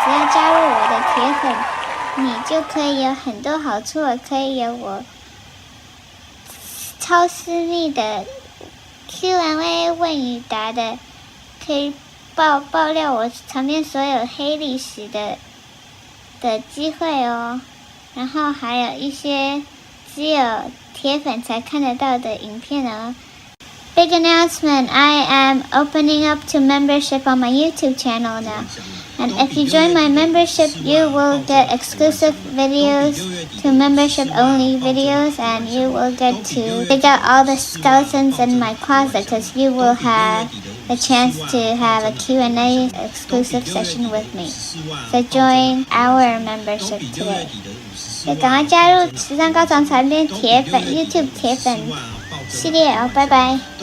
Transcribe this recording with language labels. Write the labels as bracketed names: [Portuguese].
[Chinese] 只要加入我的铁粉，你就可以有很多好处了，可以有我超私密的 Q&A 问与答的，可以爆料我旁边所有黑历史的机会哦。然后还有一些只有铁粉才看得到的影片哦。 [English] Big announcement, I am opening up to membership on my YouTube channel now. And if you join my membership, you will get exclusive videos to membership only videos, and you will get to dig out all the skeletons in my closet because you will have the chance to have a Q&A exclusive session with me. So join our membership today. [Chinese] 就赶快加入时尚高潮残编铁粉 YouTube 铁粉系列哦，拜拜。